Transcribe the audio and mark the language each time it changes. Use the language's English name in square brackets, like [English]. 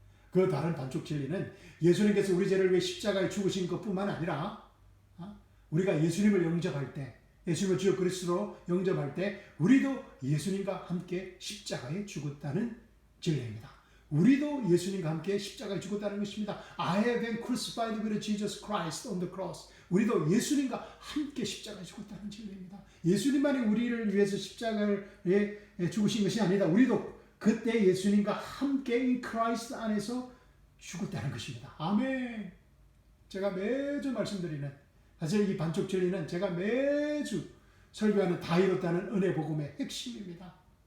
[Korean] 그 다른 반쪽 진리는 예수님께서 우리 죄를 위해 십자가에 죽으신 것뿐만 아니라 우리가 예수님을 영접할 때, 예수님을 주여 그리스도로 영접할 때 우리도 예수님과 함께 십자가에 죽었다는 진리입니다. 우리도 예수님과 함께 십자가에 죽었다는 것입니다. [English] I have been crucified with Jesus Christ on the cross. [Korean] 우리도 예수님과 함께 십자가에 죽었다는 진리입니다. 예수님만이 우리를 위해서 십자가에 죽으신 것이 아니다. 우리도 그때 예수님과 함께 [English] in Christ [Korean] 안에서 죽었다는 것입니다. 아멘. 제가 매주 말씀드리는, 사실 이 반쪽 진리는 제가 매주 설교하는 다 이뤘다는 은혜 복음의 핵심입니다.